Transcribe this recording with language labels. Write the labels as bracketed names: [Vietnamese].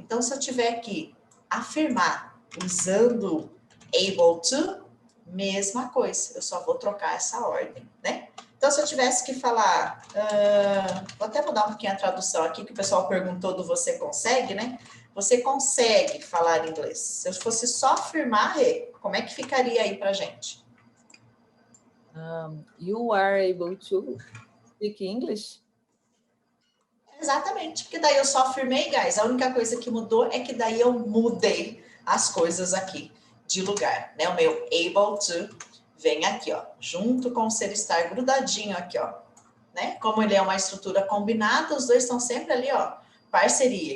[Portuguese] Então, se eu tiver que afirmar usando [English] able to, [Portuguese] mesma coisa, eu só vou trocar essa ordem, né? Então, se eu tivesse que falar, vou até mudar um pouquinho a tradução aqui, que o pessoal perguntou do você consegue, né? Você consegue falar inglês. Se eu fosse só afirmar, como é que ficaria aí pra gente? [English] You are able to speak English? [Portuguese] Exatamente, porque daí eu só afirmei, guys. A única coisa que mudou é que daí eu mudei as coisas aqui de lugar, né? O meu [English] able to [Portuguese] vem aqui, ó, junto com o ser estar grudadinho aqui, ó, né? Como ele é uma estrutura combinada, os dois estão sempre ali, ó, parceria.